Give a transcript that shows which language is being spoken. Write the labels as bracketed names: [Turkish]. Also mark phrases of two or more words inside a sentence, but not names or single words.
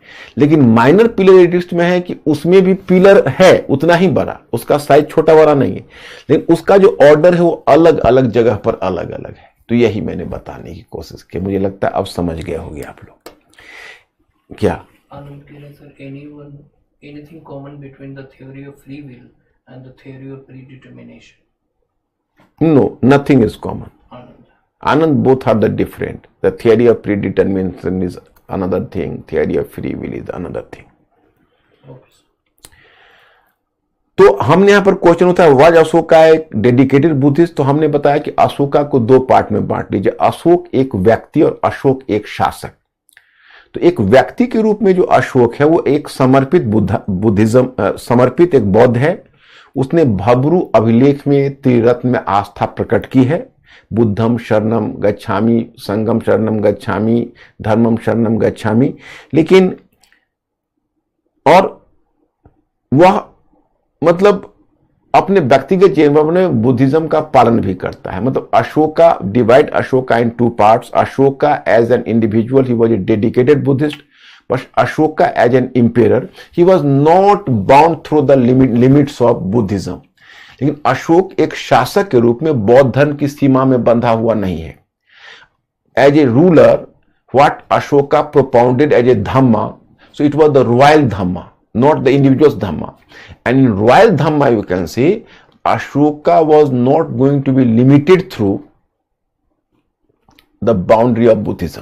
[Hindi] लेकिन [English] minor pillar edicts [Hindi] में है कि उसमें भी पिलर है उतना ही बड़ा, उसका साइज छोटा बड़ा नहीं है, लेकिन उसका जो ऑर्डर है वो अलग अलग जगह पर अलग अलग है. तो यही मैंने बताने की कोशिश की. मुझे लगता है अब समझ गए होंगे आप लोग. क्या [English] anything common between the theory of free will and the theory of predetermination? No, nothing is common. Anand, both are the different. The theory of predetermination is another thing. Theory of free will is another thing. [Hindi] तो हमने यहां पर क्वेश्चन होता है [English] was Ashoka a dedicated Buddhist. [Hindi] तो हमने बताया कि अशोका को 2 पार्ट में बांट लीजिए. अशोक एक व्यक्ति और अशोक एक शासक. तो एक व्यक्ति के रूप में जो अशोक है वो एक समर्पित बुद्धिज्म समर्पित एक बौद्ध है. उसने भब्रू अभिलेख में त्रिरत्न में आस्था प्रकट की है. [Pali] बुद्धम शरणम गच्छामि, संगम शरणम गच्छामि, धर्मम शरणम गच्छामि. [Hindi] लेकिन और वह मतलब अपने व्यक्तिगत जीवन में बुद्धिज्म का पालन भी करता है. [English] मतलब Ashoka, divide Ashoka in 2 parts. Ashoka as an individual he was a dedicated Buddhist, but Ashoka as an emperor he was not bound through the limits of Buddhism. [Hindi] लेकिन अशोक एक शासक के रूप में बौद्ध धर्म की सीमा में बंधा हुआ नहीं है. [English] as a ruler what Ashoka propounded as a dhamma. So it was the royal dhamma, not the individual's dhamma. And in royal dhamma you can say Ashoka was not going to be limited through the boundary of Buddhism.